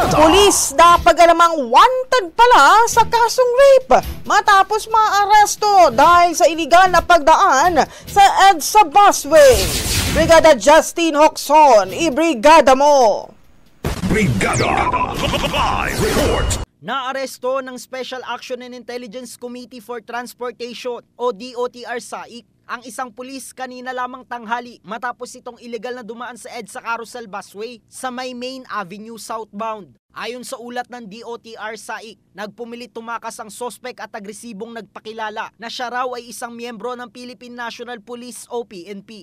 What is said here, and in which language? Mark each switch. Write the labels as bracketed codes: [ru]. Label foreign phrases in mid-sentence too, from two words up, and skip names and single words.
[tl] Pulis na pag-alamang wanted pala sa kasong rape matapos maaresto dahil sa iligal na pagdaan sa EDSA busway. Brigada Justin Hoxon, ibrigada mo! Brigada Live Report! Naaresto ng Special Action and Intelligence Committee for Transportation o DOTR SAIC ang isang pulis kanina lamang tanghali matapos itong illegal na dumaan sa EDSA Carousel Busway sa may Main Avenue southbound. Ayon sa ulat ng DOTR SAIC, nagpumilit tumakas ang sospek at agresibong nagpakilala na siya raw ay isang miyembro ng Philippine National Police o PNP.